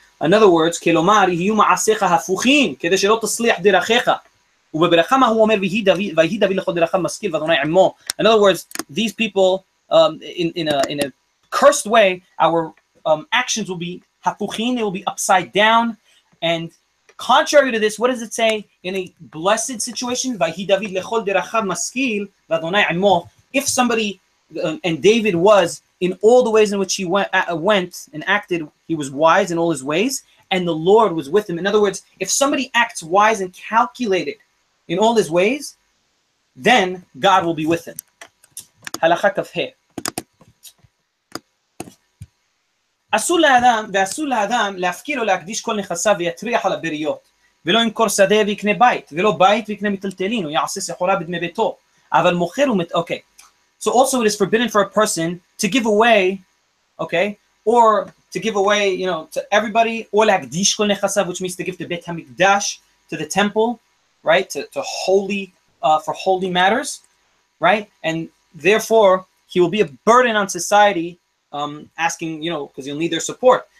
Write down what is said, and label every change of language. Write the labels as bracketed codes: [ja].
[en] In other words, [he] kelomar יהיו מעשיך הפוכים, כדי שלא תצליח דרכיך. ובברכה מה הוא אומר, ויהי דוד לכל דרכיו משכיל ואדוני עמו. [en] In other words, these people, in a cursed way, our actions will be hapuchin, they will be upside down. And contrary to this, what does it say in a blessed situation? [he] Vayhi David lechol derachav maskil v'Adonai imo. [en] If somebody, and David was, in all the ways in which he went and acted, he was wise in all his ways, and the Lord was with him. In other words, if somebody acts wise and calculated in all his ways, then God will be with him. [he] Halakha kafhe. אסור לאדם להפקיר או להקדיש כל נכסיו ויטריח על הבריות, ולא ימכור שדה ויקנה בית, ולא בית ויקנה מטלטלין, או יעשה סחורה בדמי ביתו, אבל מוכר okay. [en] So also it is forbidden for a person to give away, okay, or to give away, you know, to everybody, or להקדיש כל נכסיו, which means to give to בית המקדש, to the temple, right, to holy, for holy matters, right, and therefore he will be a burden on society, asking, you know, because he'll need their support.